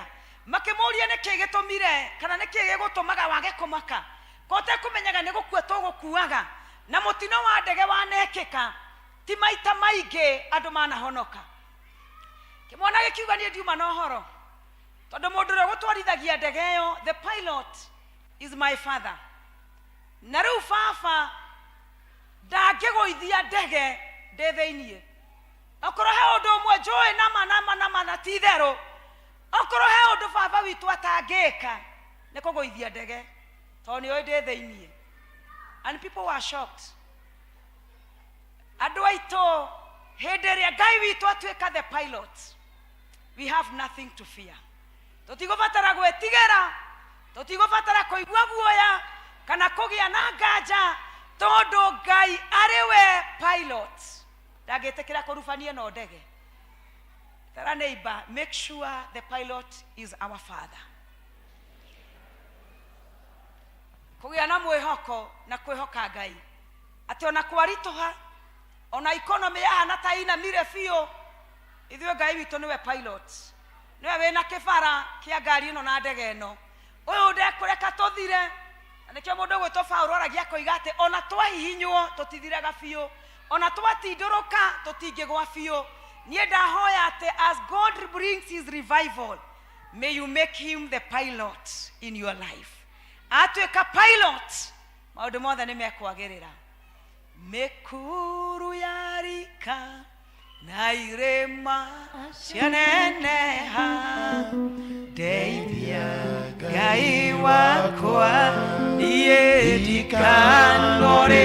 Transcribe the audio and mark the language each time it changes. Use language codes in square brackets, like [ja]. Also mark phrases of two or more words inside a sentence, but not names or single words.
[ki] Makĩmũria nĩkĩ gĩtũmire kana nĩkĩ gĩgũtũmaga wage kũmaka. Kote kũmenyaga nĩ gũkua tũgũkuaga na mũtino wa ndege wanekĩka ti maita maingĩ andũ manahonoka. Kĩmwana gĩkiuga niĩ ndiuma na ũhoro tondũ mũndũ ũrĩa gũtwarithagia ndege ĩyo [en] the pilot is my father. [ki] Na rĩu baba ndangĩgũithia ndege ndĩ thĩiniĩ. Okorwo he ũndũ ũmwe njũĩ nama na ti itherũ, okorwo he ũndũ baba witũ atangĩka nĩ kũgũithia ndege tondũ nĩoĩ ndĩ thĩiniĩ. [en] And people were shocked. [ki] Andũ aitũ hĩndĩ ĩrĩa Ngai witũ atuĩka [en] the pilot, we have nothing to fear. [ki] Tũtigũbatara gwĩtigĩra, tũtigũbatara kũigua guoya kana kũgĩa na nganja tondũ Ngai arĩwe pilot. Ndangĩtĩkĩra kũrubania no ndege. [en] Tell a neighbor, make sure the pilot is our father. [ki] Kũgĩa na mwĩhoko na kwĩhoka Ngai atĩ ona kwaritũha ona economy yahana ta inamire biũ, ithuĩ Ngai witũ nĩwe pilot. Nĩwe wĩna kĩbara kĩa ngari ĩno na ndege ĩno. Ũyũ ndekũreka tũthire. Na nĩkĩo mũndũ gwĩtwo Paũlũ aragia koiga atĩ ona twahihinywo tũtithiraga biũ, ona twatindũrũka tũtingĩgwa biũ. Niĩ ndahoya atĩ [en] as God brings his revival, may you make him the pilot in your life. [ki] Atuĩka pilot maũndũ mothe nĩ mekwagĩrĩra. Mĩkuru yarika na irĩma cianeneha, ndeithia Ngai wakwa niĩ ndikanone